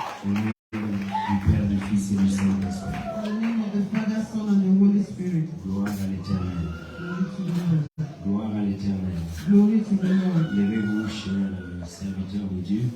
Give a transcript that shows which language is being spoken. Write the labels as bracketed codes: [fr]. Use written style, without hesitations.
[fr] Au nom du Père, du Fils et du Saint-Esprit. [en] In the name of the Father, Son, and the Holy Spirit. [fr] Gloire à l'Éternel. [en] Glory to the Lord. [fr] Gloire à l'Éternel. [en] Glory to the Lord. [fr] Levez-vous, chers serviteurs de Dieu.